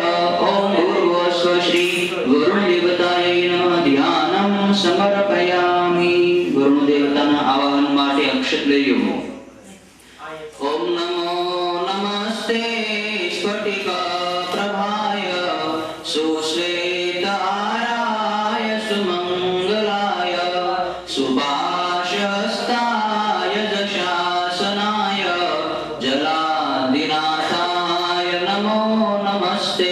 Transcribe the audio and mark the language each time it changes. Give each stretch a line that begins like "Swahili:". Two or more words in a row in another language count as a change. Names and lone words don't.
Sanskrit: ओम भूर्भुवस्व श्री वरुण देवताय नमः. ध्यानं समर्पयामि.
Gujarati: वरुण देवताના આવાહન માટે અક્ષત લઈ લો.
Sanskrit: ઓમ નમો નમસ્તે સ્ફટિક પ્રભાય સુશ્વેતારાય સુમંગલાય સુભાષસ્તાય જશાસનાય જલાધિનાથાય નમો નમસ્તે.